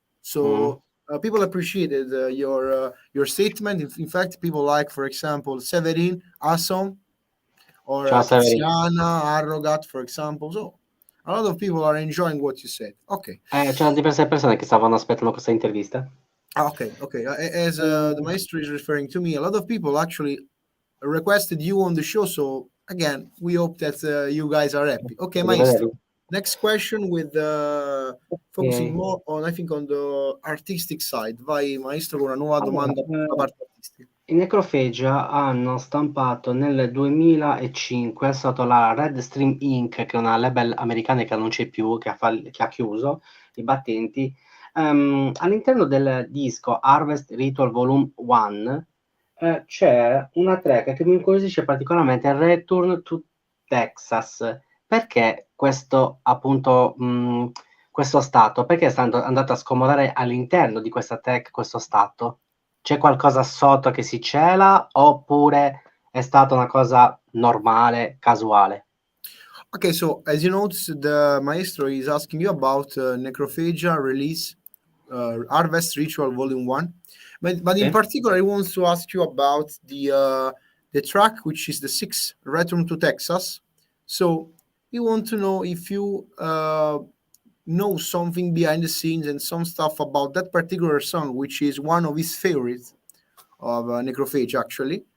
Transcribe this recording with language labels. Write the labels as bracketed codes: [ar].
[en] So people appreciated your statement. In fact, people like, for example, Severin, Asom, or Tiziana, Arrogat, for example. So a lot of people are enjoying what you said. [it] Ok. C'erano diverse persone che stavano aspettando questa intervista. [en] Okay. As the maestro is referring to me, a lot of people actually requested you on the show. So again, we hope that you guys are happy. Okay, maestro. Next question with focusing more on, I think, on the artistic side. [it] Vai, maestro, con una nuova domanda sulla parte artistica. I Necrophagia hanno stampato nel 2005 sotto la Red Stream Inc., che è una label americana che non c'è più, che ha chiuso i battenti. All'interno del disco Harvest Ritual Volume 1 c'è una track che mi incuriosisce particolarmente, Return to Texas. Perché questo, appunto, questo stato? Perché sta andato a scomodare all'interno di questa track questo stato? C'è qualcosa sotto che si cela, oppure è stata una cosa normale, casuale? [en] Okay, so as you noticed, the maestro is asking you about Necrophagia release, Harvest Ritual Volume 1. But in particular, he wants to ask you about the track, which is the 6th, Return to Texas. So he wants to know if you know something behind the scenes and some stuff about that particular song, which is one of his favorites of Necrophagia, actually.